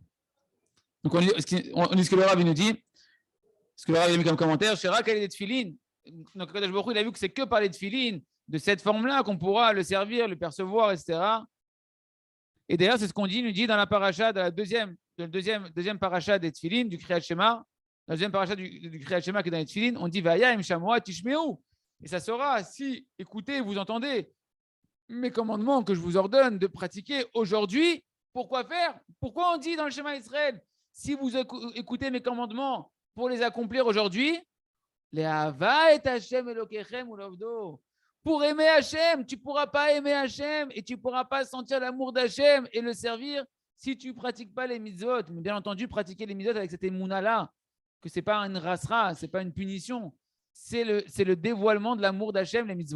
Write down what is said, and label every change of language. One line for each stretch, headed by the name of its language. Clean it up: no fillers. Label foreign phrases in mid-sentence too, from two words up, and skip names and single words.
French: Donc on dit ce que le Rav nous dit, ce que le Rav a mis comme commentaire, Shira quel est des tefilines. Donc Kadosh Baruch Hu, il a vu que c'est que par les tefilines de cette forme-là qu'on pourra le servir, le percevoir, etc. Et d'ailleurs, c'est ce qu'on nous dit dans la paracha, dans la deuxième paracha des tefilines, du Kriyat Shema, la deuxième paracha du Kriyat Shema qui est dans les tefilines, on dit
Hebrew: והיה אם שמוע תשמעו.
French: Et ça sera si écoutez, vous entendez mes commandements que je vous ordonne de pratiquer aujourd'hui. Pourquoi faire? Pourquoi on dit dans le Shema Israël, si vous écoutez mes commandements pour les accomplir aujourd'hui,
Hebrew: לאהבה את השם אלוקיכם ולעבדו.
French: Pour aimer Hachem, tu ne pourras pas aimer Hachem et tu ne pourras pas sentir l'amour d'Hachem et le servir si tu ne pratiques pas les mitzvot. Mais bien entendu, pratiquer les mitzvot avec cette émouna-là, que ce n'est pas une rasra, ce n'est pas une punition, c'est le dévoilement de l'amour d'Hachem, les mitzvot.